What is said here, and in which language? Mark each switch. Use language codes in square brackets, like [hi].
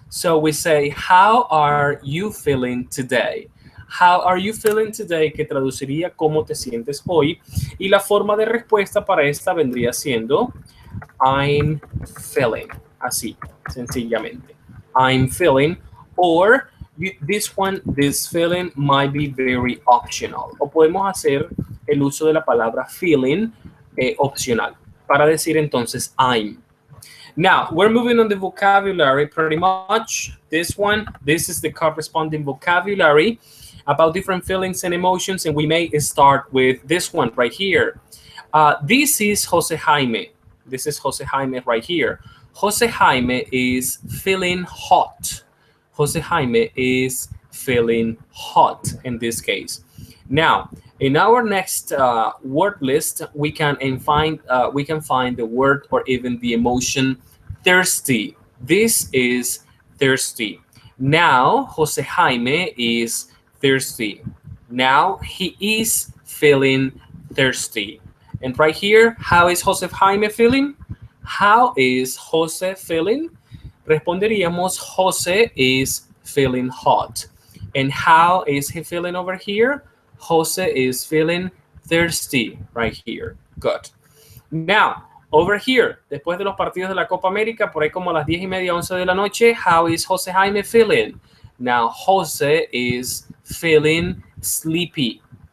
[en] So we say, how are you feeling today? How are you feeling today? [es] Que traduciría cómo te sientes hoy. Y la forma de respuesta para esta vendría siendo [en] I'm feeling. [es] Así, sencillamente. [en] I'm feeling. Or this feeling might be very optional. [es] O podemos hacer el uso de la palabra feeling opcional para decir entonces I'm. [en] Now, we're moving on the vocabulary pretty much. This is the corresponding vocabulary about different feelings and emotions, and we may start with this one right here. This is Jose Jaime. This is Jose Jaime right here. Jose Jaime is feeling hot. Jose Jaime is feeling hot in this case. Now, in our next word list, we can find the word or even the emotion thirsty. This is thirsty. Now, Jose Jaime is thirsty. Now, he is feeling thirsty. And right here, how is Jose Jaime feeling? How is Jose feeling? [es] Responderíamos, [en] Jose is feeling hot. And how is he feeling over here? Jose is feeling thirsty right here. Good. Now, over here, [es] después de los partidos de la Copa América, por ahí como a las 10:30, 11 de la noche, [en] how is Jose Jaime feeling? Now, Jose is feeling sleepy.